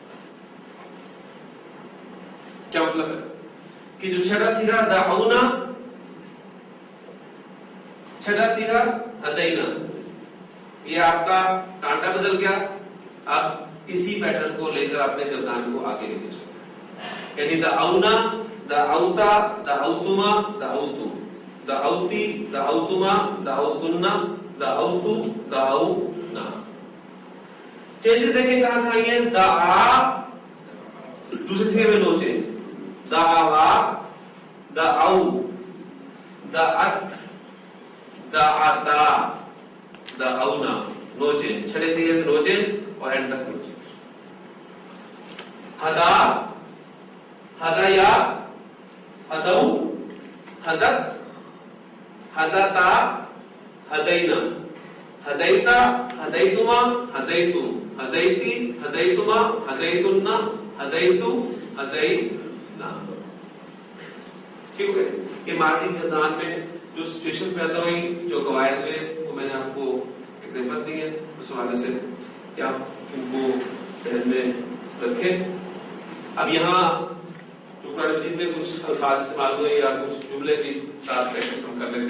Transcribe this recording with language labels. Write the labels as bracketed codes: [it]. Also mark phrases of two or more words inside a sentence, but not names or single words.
[ur] کیا مطلب ہے کہ جو چھٹا سیغہ دعونا, چھٹا سیغہ ہدینا, یہ آپ کا کانٹا بدل گیا. اب اسی پیٹرن کو لے کر اپنے گردان کو آگے لے کے چلو, یعنی [ar] دعونا, دعوتا, دعوتما, دعوتو, دعوتی, دعوتما, دعوتنا, دعوتو, دعونا. [ur] چینجز دیکھیں کہاں کھائی ہیں. دعا دوسرے سیغے میں [en] no change, [ar] دعوا, دعو, دعت, دعتا, دعونا, [en] no change. [ur] چھٹے سیغے سے [en] no change [ur] اور اینڈ تک [en] no change. [ar] ہدا, ہدایا, ہدو, ہدت, ہدتا, ہدینا, ہدیتا, ہدیتما, ہدیتم, ہدیتی, ہدیتما, ہدیتنا, ہدیتو, ہدینا. [ur] ٹھیک ہو گئے. یہ ماضی کے گردان میں جو سچویشن پیدا ہوئی, جو قواعد ہوئے, وہ میں نے آپ کو ایگزامپلس دی ہیں. اس حوالے سے کہ آپ ان کو ذہن میں رکھیں. اب یہاں قرآن مجید میں کچھ الفاظ استعمال ہوئے یا کچھ جملے بھی ساتھ پریکٹس ہم کر لیتے.